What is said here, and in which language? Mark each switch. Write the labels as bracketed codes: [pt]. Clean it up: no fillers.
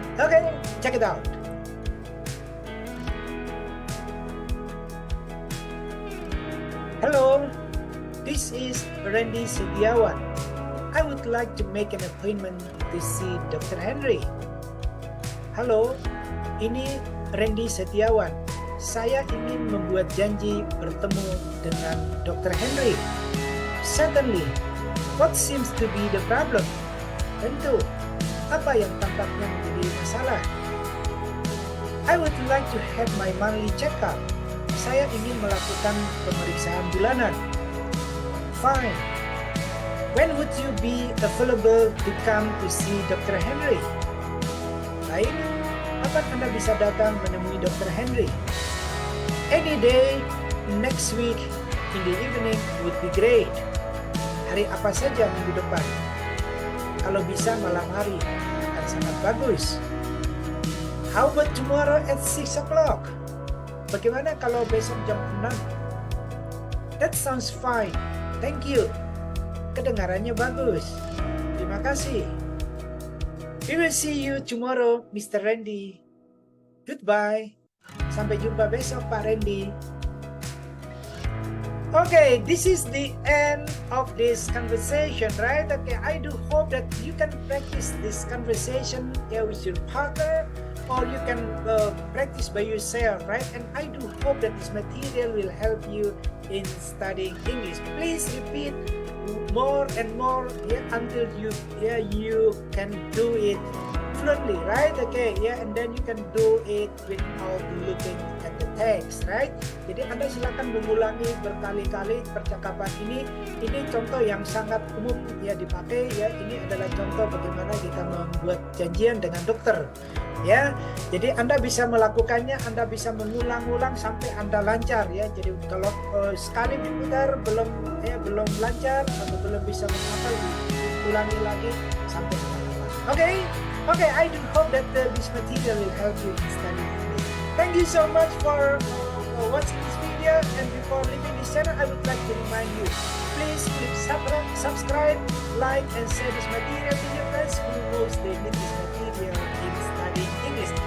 [en] Okay, check it out. Hello, this is Randy Setiawan. I would like to make an appointment to see Dr. [id] Henry. Halo, ini Randy Setiawan. Saya ingin membuat janji bertemu dengan Dr. [en] Henry. Certainly. What seems to be the problem? [id] Tentu. Apa yang tampaknya menjadi masalah? [en] I would like to have my monthly checkup. [id] Saya ingin melakukan pemeriksaan bulanan. [en] Fine. When would you be available to come to see Dr. Henry? [id] Baik, kapan Anda bisa datang menemui Dr. Henry? [en] Any day next week in the evening would be great. [id] Hari apa saja minggu depan? Kalau bisa malam hari akan sangat bagus. [en] How about tomorrow at 6 o'clock? [id] Bagaimana kalau besok jam 6? [en] That sounds fine. Thank you. [id] Kedengarannya bagus. Terima kasih. [en] We will see you tomorrow, Mr. Randy. Goodbye. [id] Sampai jumpa besok, Pak Randy. [en] Okay, this is the end of this conversation, right? Okay, I do hope that you can practice this conversation with your partner, or you can practice by yourself, right? And I do hope that this material will help you in studying English. Please repeat more and more until you can do it fluently, right? Okay, and then you can do it without looking at the text, right? [id] Jadi Anda silakan mengulangi berkali-kali percakapan ini. Ini contoh yang sangat umum dipakai ya. Ini adalah contoh bagaimana kita membuat janjian dengan dokter. Ya, jadi Anda bisa melakukannya, Anda bisa mengulang-ulang sampai Anda lancar ya. Jadi kalau sekali diputar belum lancar atau belum bisa menghafal, ulangi lagi sampai menghafal. [en] Okay, I do hope that this material will help you in studying English. Thank you so much for watching this video, and before leaving this channel, I would like to remind you, please click subscribe, like, and share this material to your friends who knows they need this material in studying English.